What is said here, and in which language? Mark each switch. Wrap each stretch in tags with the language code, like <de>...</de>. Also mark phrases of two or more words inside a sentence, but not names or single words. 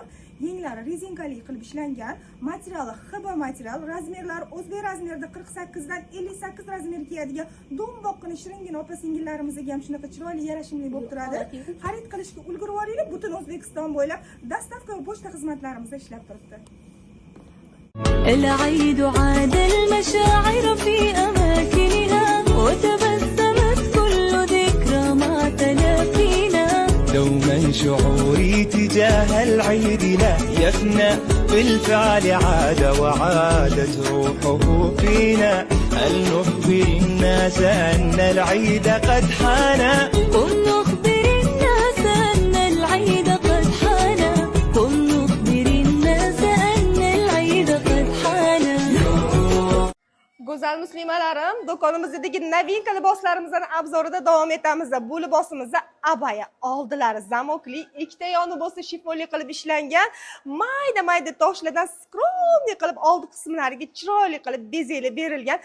<uz>Yenglari rezinkali qilib ishlangan. Materiali hib material, razmerlari o'zbek razmerida 48 dan 58 razmer keladigan do'mboqqina shiringina opa-singillarimizga ham shunaqa chiroyli yarashimli bo'lib turadi. Xarid qilishga ulgurib olinglar. Butun O'zbekiston bo'ylab dostavka va pochta xizmatlarimiz ishlab turibdi.</uz> <ar>العيد عاد المشاعر في أماكنها وتبسمت كل ذكرى مع تلاقينا. دوما شعوري تجاه العيد لا يفنى، بالفعل عاد وعادت روحه فينا. هل نخبر الناس أن العيد قد حان؟ قم نخبر الناس أن العيد قد حان. قم نخبر الناس أن العيد قد حان.</ar> <uz>Go'zal muslimalarim, do'konimizdagi novinka liboslarimizdan obzorida davom etamiz. Bu libosimizda abaya oldilari zamokli, ikkita yoni bo'lsa shifonli qilib ishlangan, mayda toshlardan skromli qilib oldi qismlariga chiroyli qilib bezaklar berilgan.</uz>